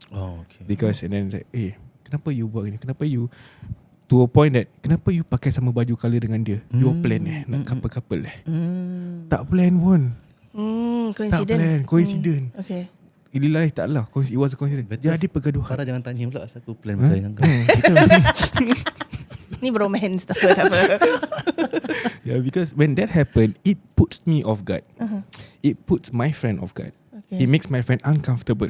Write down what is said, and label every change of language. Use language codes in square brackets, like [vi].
[en] Oh, okay. Because and then like, [ms] kenapa you buat ni? Kenapa you, [en] to a point that, [ms] kenapa you pakai sama baju colour dengan dia? You plan nak couple tak plan pun. Tak [en] Coincident. plan, coincident. Okay. Ililah taklah, it was a coincidence. [ms] Jadi pergaduhan. Farah jangan tanya pula asal aku plan pakai dengan kau. Ni bromance tak apa. [en] Yeah, because when that happened, it puts me off guard. It puts my friend off guard. Okay. It makes my friend uncomfortable.